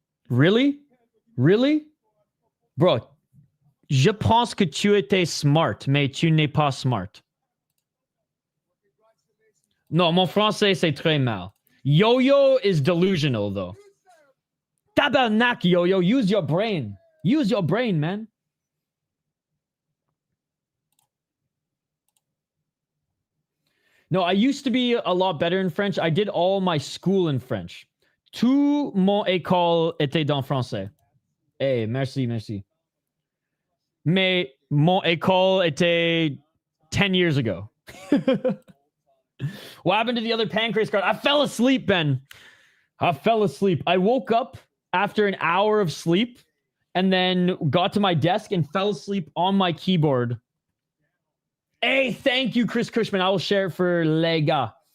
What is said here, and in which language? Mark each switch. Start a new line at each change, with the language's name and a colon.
English: Really? Really? Bro,
French: je pense que tu étais smart, mais tu n'es pas smart. Non, mon français, c'est très mal.
English: Yo-yo is delusional, though. Tabarnak, yo-yo. Use your brain. Use your brain, man. No, I used to be a lot better in French. I did all my school in French.
French: Tout mon école était dans français. Hey, merci, merci. Mais mon école était
English: 10 years ago. What happened to the other pancreas card? I fell asleep, Ben. I fell asleep. I woke up after an hour of sleep and then got to my desk and fell asleep on my keyboard. Hey, thank you, Chris Cushman. I will share it for
French: les gars.